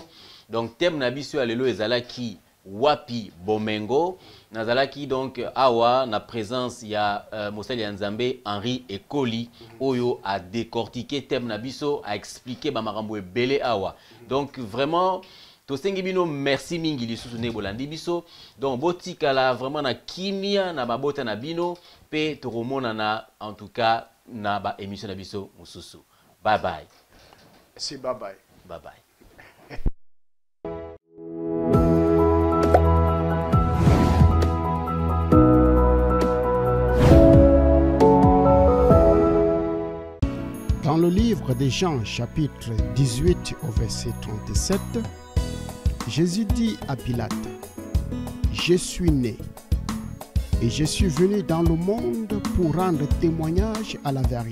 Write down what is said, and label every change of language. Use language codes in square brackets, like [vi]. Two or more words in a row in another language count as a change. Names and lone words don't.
[ln] Donc thème Nabiso alelo ezalaki Wapi Bomengo nazalaki donc awa na présence ya Mosali Nzambe Henri Ekoli oyo a [fr] décortiqué thème [ln] Nabiso a expliqué ba makambo ebele awa. Donc vraiment tosengi bino merci mingi lisusu ne bolandi biso. Donc botikala vraiment na kimia na babota na bino pe toromona na [fr] en tout cas [ln] na ba émission Nabiso mususu. [en] Bye bye. C'est bye bye. Bye bye. [fr] Dans le livre de Jean, chapitre 18 au verset 37, Jésus dit à Pilate, « Je suis né et je suis venu dans le monde pour rendre témoignage à la vérité.